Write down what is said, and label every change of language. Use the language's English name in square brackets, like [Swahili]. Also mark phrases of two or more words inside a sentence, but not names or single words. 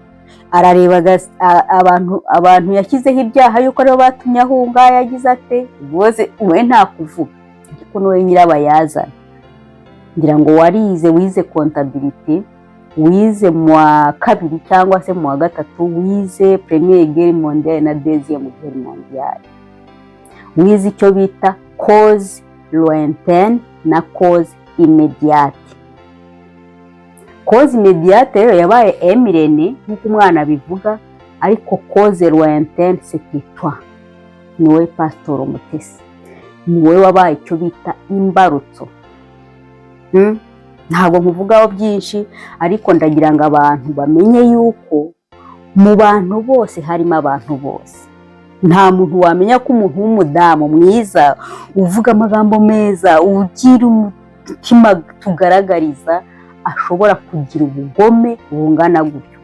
[Kinyarwanda] Arareba abantu yashyizeho ibyaha yuko aribo batumye ahunga, yagize ate bose we ntakuvuga. Ariko nowe nyirabayazana, ngira ngo warize, wize comptabilité, wize mu wa kabiri cyangwa se mu wa gatatu, wize [French] première guerre mondiale [Kinyarwanda] na [French] deuxième guerre mondiale, [Kinyarwanda] wize icyo bita [French] cause lointaine [Kinyarwanda] na [French] cause immédiate. Cause immédiate [Kinyarwanda] rero yabaye Emirene nk'uko umwana bivuga, ariko [French] cause lointaine c'était toi, [Kinyarwanda] niwe pasitoro Mutesi, niwe wabaye icyo bita imbarutso. Ntabwo nkuvugaho byinshi, ariko ndagira ngo abantu bamenye yuko mu bantu bose harimo abantu bose. Nta muntu wamenya ko umuntu w'umudamu mwiza, uvuga amagambo meza, ugira umutima tugaragariza, ashobora kugira ubugome bungana gutyo.